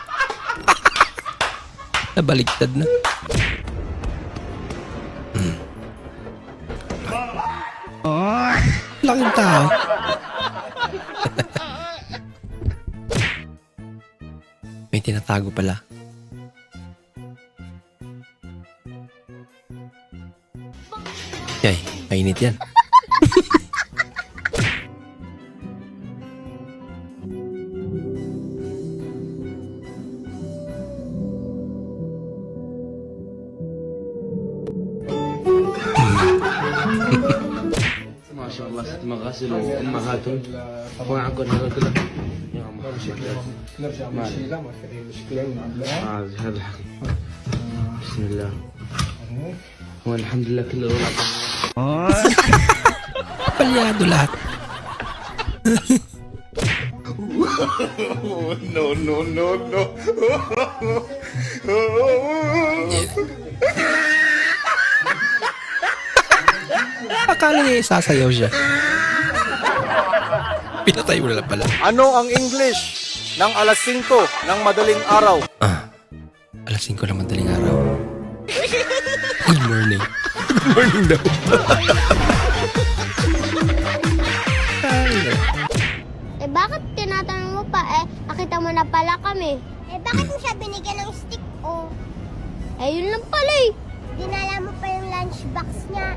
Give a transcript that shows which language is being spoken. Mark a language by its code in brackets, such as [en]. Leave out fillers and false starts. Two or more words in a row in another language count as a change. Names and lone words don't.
[tl] Nabaliktad na. Laking tao. May tinatago pala. Yay, mainit yan. [ar] ما شاء الله ست مغاسل وامهاتهم وعقد هذا كله نرجع من الشيلة ما في مشكلة هذا بسم الله والحمد لله كله [tl] Palyado lahat. No. Akala niya sasayaw siya. Pinatay mo na lang pala. Ano ang English ng alas 5 ng madaling araw? Alas 5 ng madaling araw. [en] Good morning. Good morning [tl] daw. Bakit tinatanong mo pa? Nakita mo na pala kami. Bakit mo siya binigyan ng stick? Yun lang pala Dinala mo pa yung lunchbox niya.